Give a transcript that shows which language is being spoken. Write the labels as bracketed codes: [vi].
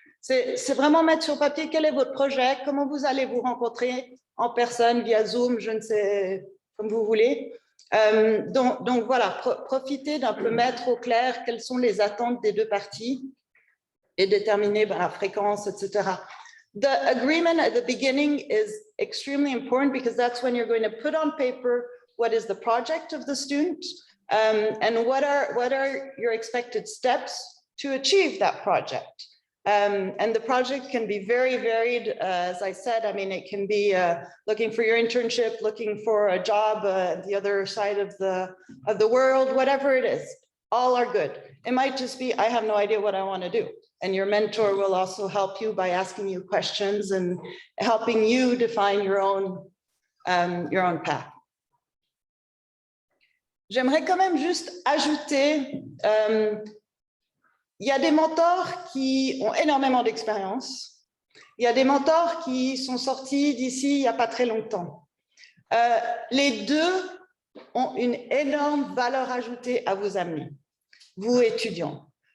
[fr] C'est vraiment mettre sur papier quel est votre projet, comment vous allez vous rencontrer en personne, via Zoom, je ne sais, comme vous voulez. Donc voilà, profitez d'un peu mettre au clair quelles sont les attentes des deux parties et déterminer la fréquence, etc. [en] The agreement at the beginning is extremely important because that's when you're going to put on paper what is the project of the student and what are your expected steps to achieve that project. And the project can be very varied. As I said, I mean, it can be looking for your internship, looking for a job at the other side of the world, whatever it is, all are good. It might just be, I have no idea what I want to do. And your mentor will also help you by asking you questions and helping you define your own path. [fr] J'aimerais quand même juste ajouter, il y a des mentors qui ont énormément d'expérience. Il y a des mentors qui sont sortis d'ici il n'y a pas très longtemps. Les deux ont une énorme valeur ajoutée à vous amener, vous étudiants.